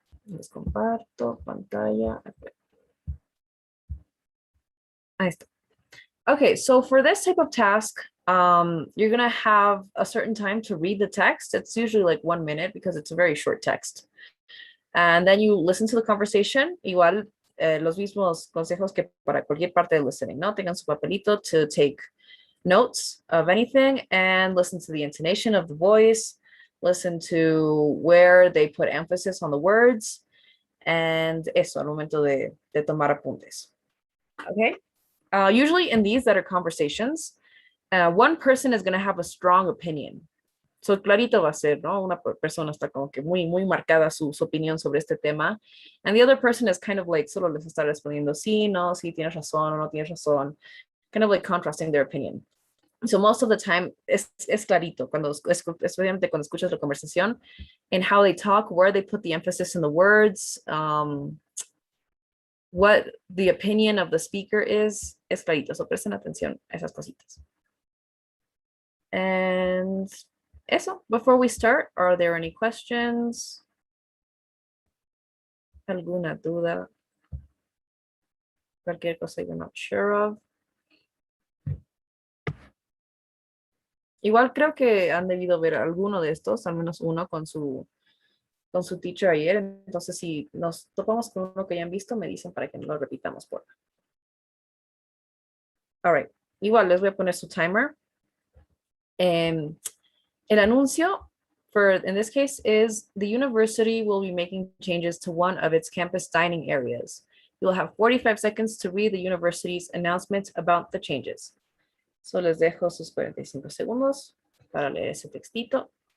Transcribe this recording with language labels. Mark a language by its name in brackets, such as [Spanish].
[Spanish] Les comparto pantalla. Ahí está. [English] Okay, so for this type of task, you're gonna have a certain time to read the text. It's usually like 1 minute because it's a very short text. And then you listen to the conversation. [Spanish] Igual, los mismos consejos que para cualquier parte de listening, ¿no? Tengan su papelito [English] to take notes of anything and listen to the intonation of the voice, listen to where they put emphasis on the words, and [Spanish] eso al momento de tomar apuntes. [English] Okay? Usually in these that are conversations, one person is going to have a strong opinion. [Spanish] So clarito va a ser, ¿no? Una persona está como que muy marcada su opinión sobre este tema. [English] And the other person is kind of like, [Spanish] solo les está respondiendo, sí, no, sí, tienes razón o no tienes razón. [English] Kind of like contrasting their opinion. So most of the time [Spanish] es clarito, especialmente cuando escuchas la conversación, [English] and how they talk, where they put the emphasis in the words, what the opinion of the speaker is clarito. [Spanish] So presten atención a esas cositas. [English] And eso, before we start, are there any questions? [Spanish] ¿Alguna duda? Cualquier cosa [English] you're not sure of. [Spanish] Igual creo que han debido ver alguno de estos, al menos uno con su teacher ayer. Entonces, si nos topamos con uno que ya han visto, me dicen para que no lo repitamos por. [English] All right. [Spanish] Igual les voy a poner su timer. El anuncio [English] for, in this case, is the university will be making changes to one of its campus dining areas. You'll have 45 seconds to read the university's announcement about the changes. [Spanish] So les dejo sus 45 segundos para leer ese textito.